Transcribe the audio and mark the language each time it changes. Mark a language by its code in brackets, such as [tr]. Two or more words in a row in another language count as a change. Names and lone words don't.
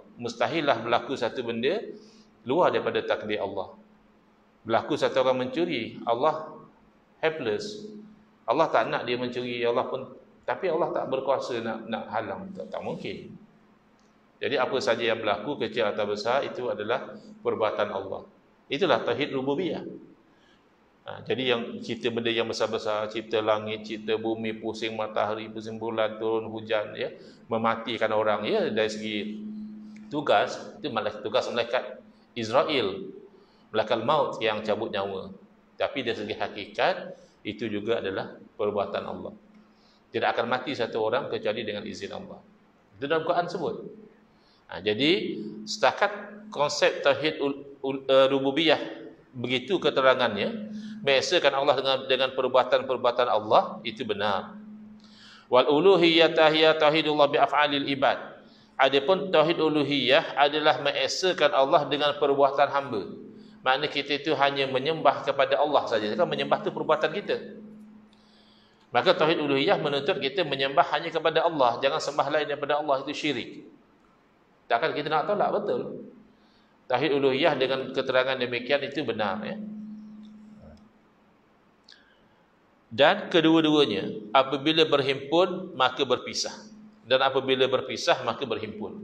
[ms] Mustahillah berlaku satu benda luar daripada takdir Allah. Berlaku satu orang mencuri, Allah helpless. Allah tak nak dia mencuri, Allah pun, tapi Allah tak berkuasa nak halang. Tak mungkin. Jadi apa saja yang berlaku, kecil atau besar, itu adalah perbuatan Allah. Itulah tauhid rububiyah. Jadi yang cipta benda yang besar-besar, cipta langit, cipta bumi, pusing matahari, pusing bulan, turun hujan, ya, mematikan orang, ya, dari segi tugas, itu tugas malaikat Israel, malaikat maut yang cabut nyawa. Tapi dari segi hakikat, itu juga adalah perbuatan Allah. Tidak akan mati satu orang kecuali dengan izin Allah. Itu dalam Quran sebut. Jadi setakat konsep tauhid rububiyah begitu keterangannya, mengesahkan Allah dengan perbuatan-perbuatan Allah, itu benar. [ar] والألوهية هي توحيد الله بأفعال العباد. [ms] Adapun tauhid uluhiyah adalah mengesahkan Allah dengan perbuatan hamba. Maknanya kita itu hanya menyembah kepada Allah saja. Kan menyembah itu perbuatan kita. Maka tauhid uluhiyah menuntut kita menyembah hanya kepada Allah, jangan sembah lain daripada Allah, itu syirik. Takkan kita nak tolak, betul. Tauhid uluhiyah dengan keterangan demikian itu benar, ya. Dan kedua-duanya apabila berhimpun maka berpisah, dan apabila berpisah maka berhimpun.